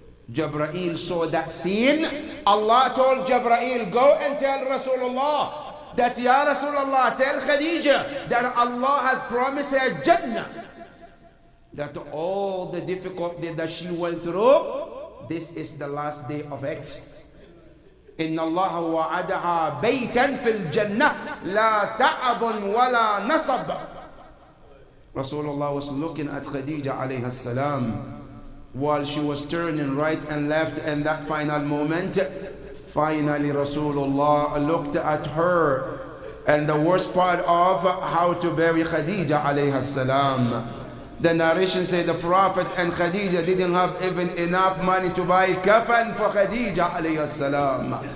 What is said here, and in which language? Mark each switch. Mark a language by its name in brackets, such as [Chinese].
[English] Jibreel saw that scene. Allah told Jibreel, go and tell Rasulullah that, Ya Rasulullah, tell Khadija that Allah has promised her Jannah. That all the difficulty that she went through, this is the last day of it. [Arabic] إن الله وعدها بيتا في الجنة لا تعب ولا نصب. [English] Rasulullah was looking at Khadija alayhi salam while she was turning right and left, and that final moment, finally Rasulullah looked at her. And the worst part of how to bury Khadija alayhi salam, the narration said the Prophet and Khadija didn't have even enough money to buy kafan for Khadija alayhi salam.